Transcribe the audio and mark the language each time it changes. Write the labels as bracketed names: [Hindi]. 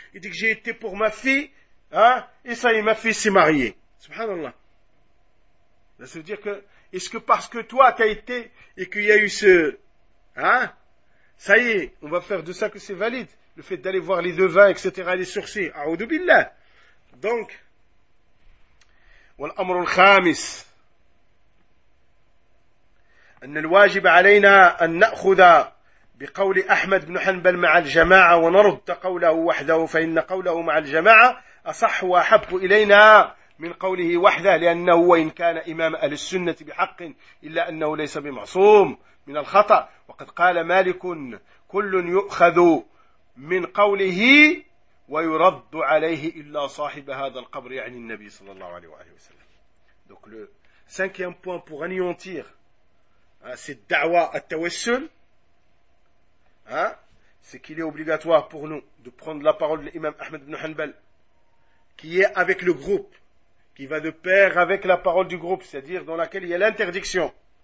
[French] Ils disent que j'ai été pour ma fille, hein, et ça y est, ma fille s'est mariée. Subhanallah. Ça veut dire que, est-ce que parce que toi t'as été, et qu'il y a eu ce, hein, ça y est, on va faire de ça que c'est valide. Le fait d'aller voir les devins, etc., les sourcils. [Arabic] A'oudou billah. Donc, والأمر الخامس. أن الواجب علينا أن نأخذ بقول أحمد بن حنبل مع الجماعة ونرد قوله وحده فإن قوله مع الجماعة أصح وأحب إلينا من قوله وحده لأنه وإن كان إمام أهل السنة بحق إلا أنه ليس بمعصوم من الخطأ وقد قال مالك كل يؤخذ من قوله ويرد عليه إلا صاحب هذا القبر يعني النبي صلى الله عليه وسلم. Donc le [French] Cinquième point pour anéantir cette da'wa à tawassul, c'est qu'il est obligatoire pour nous de prendre la parole de l'imam Ahmed ibn Hanbal, qui est avec le groupe, qui va de pair avec la parole du groupe, c'est-à-dire dans laquelle il y a l'interdiction.